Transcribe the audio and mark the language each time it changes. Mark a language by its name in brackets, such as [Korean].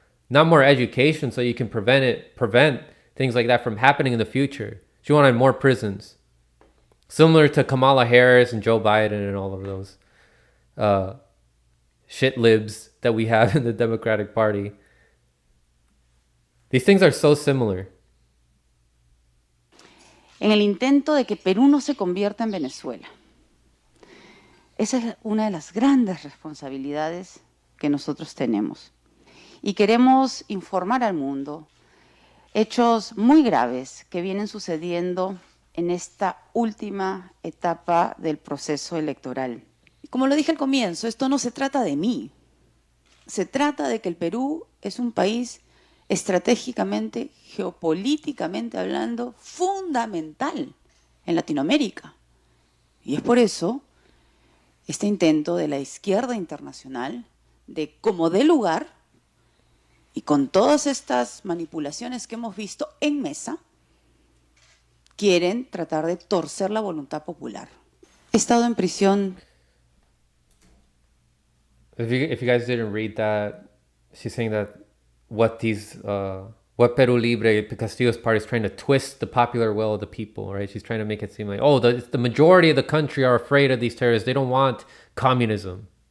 [English] Not more education so you can prevent things like that from happening in the future. She wanted more prisons. Similar to Kamala Harris and Joe Biden and all of those shit libs that we have in the Democratic Party. These things are so similar. [Spanish] En el intento de que Perú no se convierta en Venezuela. Esa es una de las grandes responsabilidades que nosotros tenemos. Y queremos informar al mundo hechos muy graves que vienen sucediendo en esta última etapa del proceso electoral. Como lo dije al comienzo, esto no se trata de mí. Se trata de que el Perú es un país estratégicamente, geopolíticamente hablando, fundamental en Latinoamérica. Y es por eso este intento de la izquierda internacional de, como dé lugar, y con todas estas manipulaciones que hemos visto en mesa, quieren tratar de torcer la voluntad popular. He estado en prisión. [English] If you guys didn't read that, she's saying that what Peru Libre, Castillo's party, is trying to twist the popular will of the people, right? She's trying to make it seem like, oh, the majority of the country are afraid of these terrorists. They don't want communism.